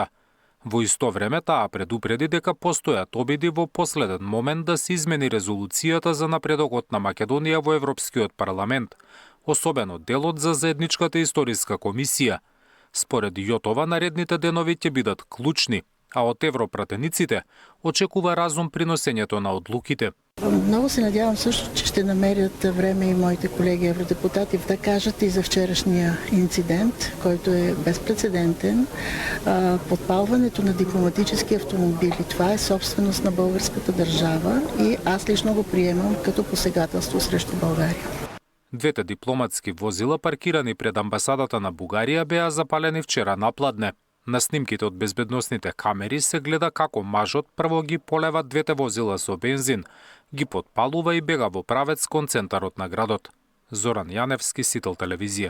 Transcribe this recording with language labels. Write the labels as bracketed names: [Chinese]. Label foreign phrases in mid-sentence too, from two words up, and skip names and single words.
[Macedonian] Во исто време таа предупреди дека постојат обиди во последен момент да се измени резолуцијата за напредокот на Македонија во Европскиот парламент, особено делот за заедничката историска комисија. Според Јотова, наредните денови ќе бидат клучни, а од европратениците очекува разум при носењето на одлуките. [Bulgarian] Много се надявам също, че ще намерят време и моите колеги евродепутати да кажат и за вчерашния инцидент, който е безпрецедентен. Подпалването на дипломатически автомобили. Това е собственост на българската държава и аз лично го приемам като посегателство срещу България. [Macedonian] Двете дипломатски возила паркирани пред амбасадата на Бугарија беа запалени вчера напладне. На снимките од безбедносните камери се гледа како мажот прво ги полева двете возила со бензин, ги подпалува и бега во правец кон центарот на градот. Зоран Јаневски, Сител телевизија.